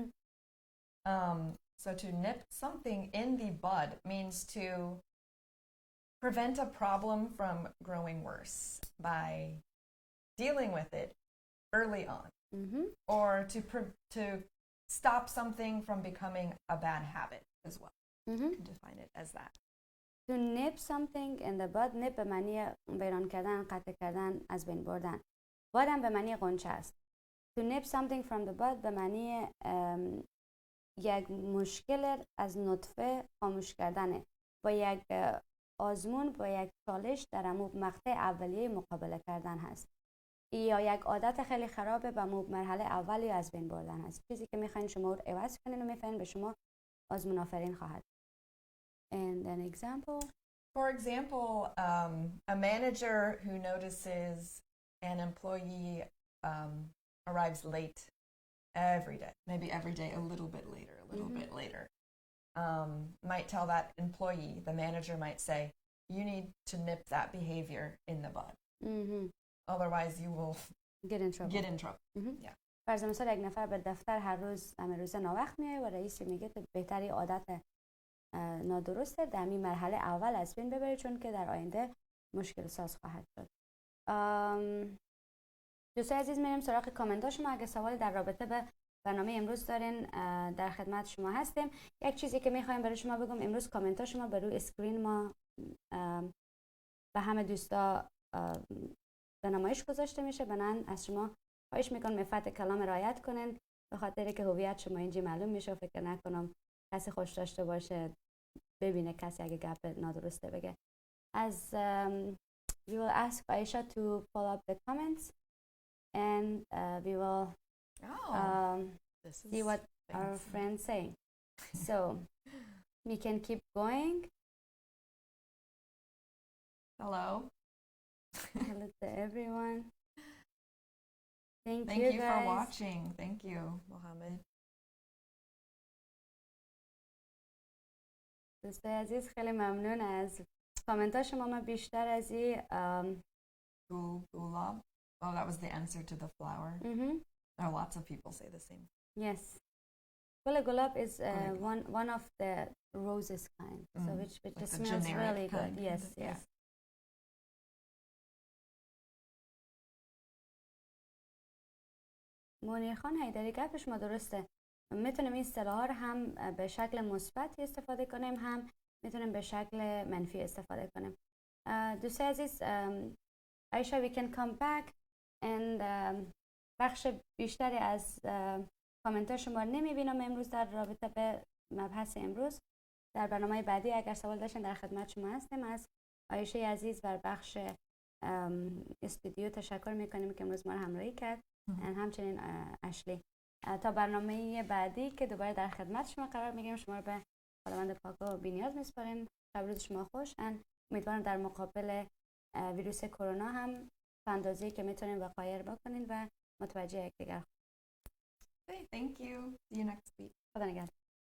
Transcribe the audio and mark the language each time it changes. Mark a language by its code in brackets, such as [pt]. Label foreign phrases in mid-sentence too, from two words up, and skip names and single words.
[en] So to nip something in the bud means to prevent a problem from growing worse by dealing with it early on, or to stop something from becoming a bad habit as well. You can define it as that. To nip something in the bud. [fa] nip به معنی بیرون کردن، قطع کردن، از بین بردن. bud هم به معنی غنچه است. [en] To nip something from the bud [fa] به معنی یک مشکل از نطفه خاموش کردنه. با یک آزمون، با یک چالش در مقطع اولیه مقابله کردن هست. یا یک عادت خیلی خرابه به مرحله اولی از بین بردن هست. چیزی که میخواین شما رو عوض کنین و میفهمین به شما آزمون آفرین خواهد. [en] And an example? For example, a manager who notices an employee arrives late every day, maybe every day a little bit later, might tell that employee, the manager might say, you need to nip that behavior in the bud. Otherwise you will get in trouble. Yeah. [fa] فرض مثال یک نفر به دفتر هر روز روزه ناوقت میاد و رئیس میگه که بهتری عادت نادرسته در این مرحله اول از بین ببری چون که در آینده مشکل ساز خواهد شد. دوستای عزیز میریم سراغ کامنت شما. اگه سوالی در رابطه به برنامه امروز دارین در خدمت شما هستیم. یک چیزی که میخوایم برای شما بگم، امروز کامنت شما به روی اسکرین ما به همه دوستا به نمایش گذاشته میشه. بنان از شما خواهش میکنم مفت کلام رعایت کنین به خاطر که هویت شما اینجا معلوم میشه و فکر نکنم کسی خوش داشته باشه ببینه کسی اگه گپ نادرسته بگه. [en] As we will ask Aisha to follow up the comments and we will see what our friends say. So we can keep going. Hello. Hello to everyone. Thank you guys. for watching. Thank you, Mohammed. [fa] دوستای عزیز خیلی ممنون از کامنت ها شما. من بیشتر از این Gulab. [en] Oh, that was the answer to the flower. There are lots of people say the same. Yes. Gulab is one of the roses kind, so which like just smells really good. Yes, yes. [fa] منیر خان حیدری گپ شما درسته. میتونیم این اصطلاحات هم به شکل مثبت استفاده کنیم، هم میتونیم به شکل منفی استفاده کنیم. دوستای عزیز، Aisha, [en] we can come back and [fa] بخش بیشتری از کامنت ها شما نمیبینم امروز در رابطه به مبحث امروز. در برنامه بعدی اگر سوال داشتین در خدمت شما هستیم. از عایشه عزیز بر بخش استودیو تشکر میکنیم که امروز ما رو همراهی کرد. همچنین اشلی. تا برنامه بعدی که دوباره در خدمت شما قرار میگیریم، شما رو به خداوند پاک و بی‌نیاز میسپاریم. شب روز شما خوش. امیدوارم در مقابل ویروس کرونا هم تا اندازه‌ای که میتونین وقایع بکنین و متوجه یکدیگر. [en] Thank you. See you next week. [fa] خدا نگهدار.